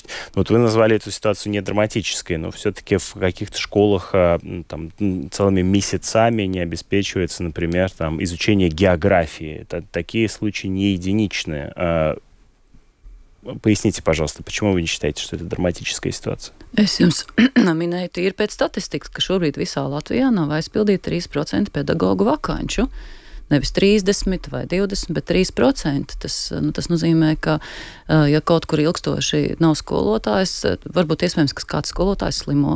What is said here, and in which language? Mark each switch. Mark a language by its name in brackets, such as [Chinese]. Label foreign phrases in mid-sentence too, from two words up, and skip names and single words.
[Russian] Вот вы назвали эту ситуацию не драматической, но все-таки в каких-то школах там, целыми месяцами не обеспечивается, например, там, изучение географии. Такие случаи не единичные. Поясните, пожалуйста, почему вы не считаете, что это драматическая ситуация? [Latvian] Es jums minēju tīri pēc statistikas, ka šobrīd visā Latvijā nav aizpildīti 3% pedagoģu vakanču. Nevis 30 vai 20, bet 3%. Tas nozīmē, ka, ja kaut kur ilgstoši nav skolotājs, varbūt iespējams, ka kāds skolotājs slimo.